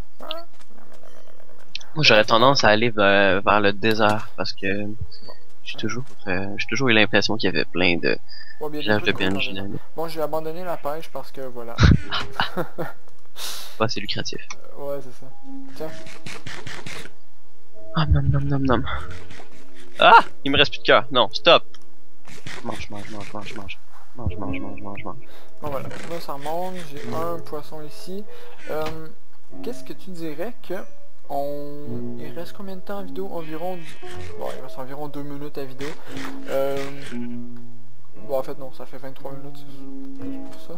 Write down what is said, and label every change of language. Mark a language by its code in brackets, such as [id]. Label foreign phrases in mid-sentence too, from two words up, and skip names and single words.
[fr] Moi, j'aurais tendance à aller vers le désert parce que j'ai toujours eu l'impression qu'il y avait plein de villages de PNJ. Bon, j'ai abandonné la pêche parce que voilà. Pas assez lucratif. Ouais, c'est ça. Tiens. Ah, nom nom nom nom. Ah! Il me reste plus de cœur. Non, stop! Mange, mange, mange, mange, mange. Mange, mange, mange, mange, mange. Bon voilà, là ça remonte, j'ai un poisson ici. Qu'est-ce que tu dirais que il reste combien de temps en vidéo? Environ... Bon, il reste environ 2 minutes à vidéo. Bon en fait non, ça fait 23 minutes, c'est plus pour ça.